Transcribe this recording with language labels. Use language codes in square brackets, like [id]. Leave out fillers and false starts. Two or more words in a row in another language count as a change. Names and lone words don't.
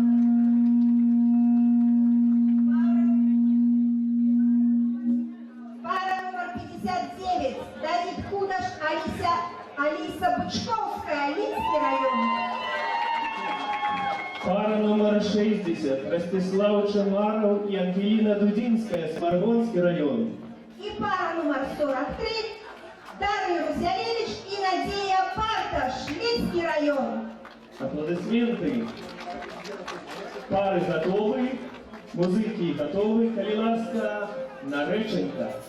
[ru] Пара номер 59, Давид Кудаш, Алиса Бычковская, Линский район. Пара номер 60, Ростислав Чамаров и Ангелина Дудинская, Сморгонский район. И пара номер 43, Дарья Рузялевич и Надея Парташ, Линский район. Аплодисменты. Пары готовы, музыки готовы, [be] коли ласка, нареченька.